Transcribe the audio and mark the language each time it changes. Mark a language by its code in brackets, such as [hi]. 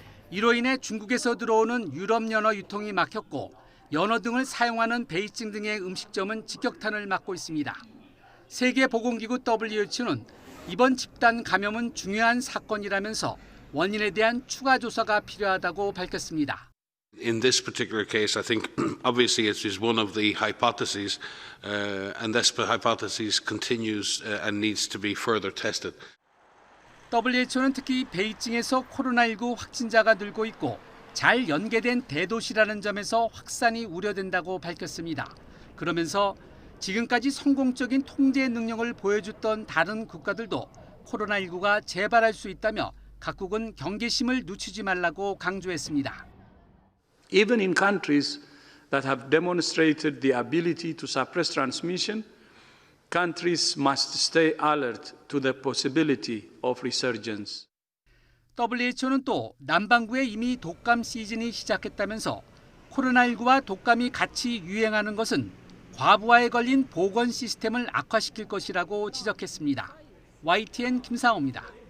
[ko] 이로 인해 중국에서 들어오는 유럽 연어 유통이 막혔고 연어 등을 사용하는 베이징 등의 음식점은 직격탄을 맞고 있습니다. 세계보건기구 WHO는 이번 집단 감염은 중요한 사건이라면서 원인에 대한 추가 조사가 필요하다고 밝혔습니다. [en] In this particular case, I think obviously it is one of the hypotheses, and this hypothesis continues and needs to be further tested. [ko] WHO는 특히 베이징에서 코로나19 확진자가 늘고 있고 잘 연계된 대도시라는 점에서 확산이 우려된다고 밝혔습니다. 그러면서 지금까지 성공적인 통제 능력을 보여줬던 다른 국가들도 코로나19가 재발할 수 있다며 각국은 경계심을 늦추지 말라고 강조했습니다. [en] Even in countries that have demonstrated the ability to suppress transmission, countries must stay alert to the possibility of resurgence. [ko] WHO는 또 남반구에 이미 독감 시즌이 시작했다면서 코로나19와 독감이 같이 유행하는 것은 과부하에 걸린 보건 시스템을 악화시킬 것이라고 지적했습니다. YTN 김상호입니다.